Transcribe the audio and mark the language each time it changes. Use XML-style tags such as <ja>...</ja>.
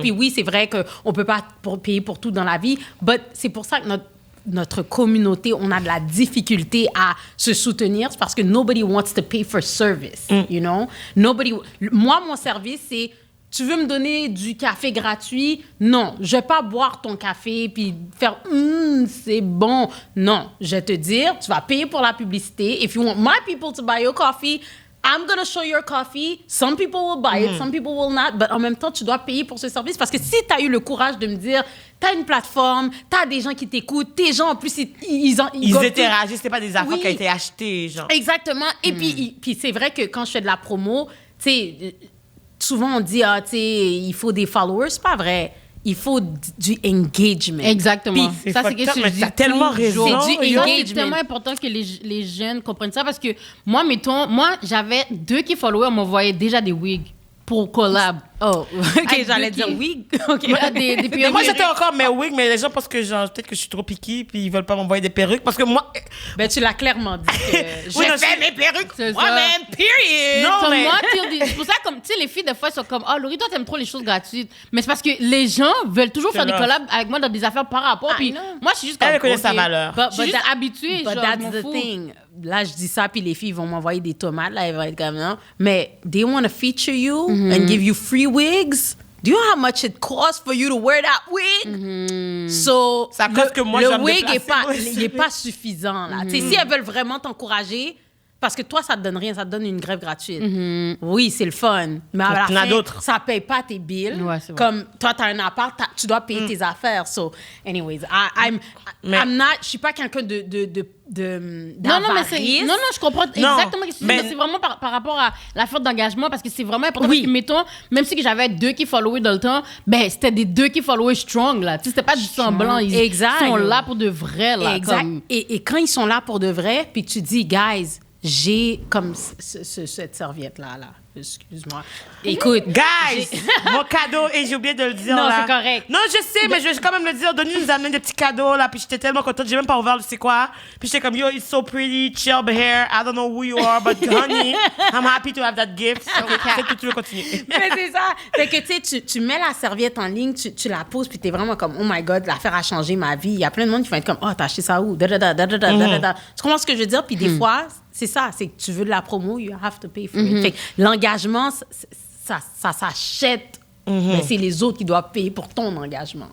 <fr>Puis oui, c'est vrai qu'on ne peut pas payer pour tout dans la vie, mais c'est pour ça que notre communauté, on a de la difficulté à se soutenir, c'est parce que</fr> <en>nobody wants to pay for service, you know?</en> <fr>Moi, mon service, c'est... Tu veux me donner du café gratuit? Non, je vais pas boire ton café puis faire c'est bon. Non, je vais te dire, tu vas payer pour la publicité.</fr> <en>If you want my people to buy your coffee, I'm going to show your coffee. Some people will buy it, some people will not.</en> <fr>But en même temps, tu dois payer pour ce service parce que si tu as eu le courage de me dire, tu as une plateforme, tu as des gens qui t'écoutent, tes gens, en plus, ils interagissent, c'était pas des affaires qui ont été achetées, genre. Exactement. Et puis c'est vrai que quand je fais de la promo, tu sais... Souvent, on dit, tu sais, il faut des followers. C'est pas vrai. Il faut du engagement. Exactement. Puis, ça, c'est quelque chose que je dis tellement raison. C'est tellement important que les jeunes comprennent ça parce que moi, j'avais 2 qui followaient, on m'envoyait déjà des wigs pour collab. Oh, OK, j'allais dire wig. OK. Mais moi, j'étais encore mes wigs, mais les gens pensent que, genre, peut-être que je suis trop piquée, puis ils veulent pas m'envoyer des perruques. Parce que moi... Ben, tu l'as clairement dit. Je fais mes perruques moi-même, period! Non, mais... c'est pour ça, comme, tu sais, les filles, des fois, sont comme, Laurie, toi, t'aimes trop les choses gratuites. Mais c'est parce que les gens veulent toujours faire des collabs avec moi dans des affaires par rapport. Puis moi, je suis juste comme... Elle connaît sa valeur. Je suis juste habituée, genre,</fr> <en>that's the thing.</en> <fr>Là, je dis ça, puis les filles vont m'envoyer des tomates. Là, elles vont être comme, non.</fr> <en>Mais they want to feature you and give you free wigs. Do you know how much it costs for you to wear that wig? So,</en> <fr>ça coûte que moi, le wig n'est pas suffisant. Là. Si elles veulent vraiment t'encourager, parce que toi, ça te donne rien, ça te donne une grève gratuite. Oui, c'est le fun. Mais à la fin, ça paye pas tes bills. Ouais, comme toi, tu as un appart, tu dois payer tes affaires.</fr> <en>So, anyways,</en> <fr>je suis pas quelqu'un non, je comprends exactement ce que tu dis. C'est vraiment par rapport à la faute d'engagement, parce que c'est vraiment important. Parce que, mettons, même si j'avais 2 qui followaient dans le temps, ben, c'était des 2 qui followaient strong, là. Tu sais, c'était pas du semblant. Ils sont là pour de vrai, là. Exact. Comme... Et quand ils sont là pour de vrai, puis tu dis, guys, j'ai comme cette serviette-là, là. Excuse-moi. Écoute. Guys! Mon cadeau, et j'ai oublié de le dire. Non, là. c'est correct. Non, je sais, mais je vais quand même le dire. Denis nous a amené des petits cadeaux, là. Puis j'étais tellement contente. J'ai même pas ouvert le c'est quoi.</fr> <en>Puis j'étais comme, yo, it's so pretty, chub hair. I don't know who you are, but honey, I'm happy to have that gift.</en> <fr>C'est que tu veux continuer. Mais c'est ça. Fait que, tu sais, tu mets la serviette en ligne, tu la poses, puis t'es vraiment comme,</fr> <en>oh my God,</en> <fr>l'affaire a changé ma vie. Il y a plein de monde qui vont être comme, oh, t'as acheté ça où? Tu comprends ce que je veux dire? Puis des fois, c'est ça, c'est que tu veux de la promo,</fr> <en>you have to pay for it.</en> <fr>Fait que l'engagement, ça s'achète, mais c'est les autres qui doivent payer pour ton engagement.</fr>